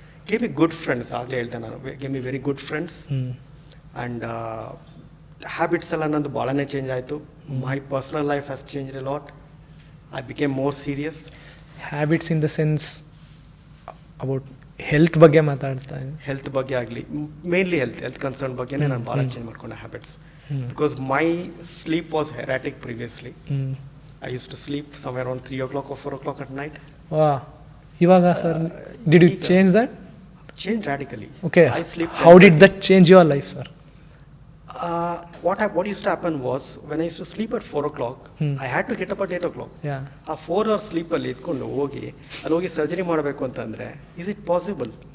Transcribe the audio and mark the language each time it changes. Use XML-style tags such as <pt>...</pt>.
<en>Gave me good friends. Gave me very good friends, and habits</en> <kn>ಎಲ್ಲ ನಂದು ಭಾಳನೇ change ಆಯಿತು.</kn> <en>My personal life has changed a lot. I became more serious. Habits in the sense about</en> <kn>health ಬಗ್ಗೆ ಮಾತಾಡ್ತಾ ಇದ್ದೀನಿ. Health ಬಗ್ಗೆ ಆಗಲಿ, mainly health concern ಬಗ್ಗೆನೇ ನಾನು ಭಾಳ ಚೇಂಜ್ ಮಾಡ್ಕೊಂಡೆ habits.</kn> <en>Because my sleep was erratic previously. I use to sleep somewhere around 3 o'clock or 4 o'clock at night. ಇವಾಗ sir did you change that? Change radically. Okay. I sleep. How did that change your life, sir? What used to happen was, when I used to sleep at 4 o'clock, I had to get up at 8 o'clock. Yeah.</en> <kn>ಆ 4 hours ಸ್ಲೀಪಲ್ಲಿ ಇದ್ಕೊಂಡು ಹೋಗಿ surgery ಮಾಡಬೇಕು ಅಂತಂದರೆ</kn> <en>Is it possible?</en>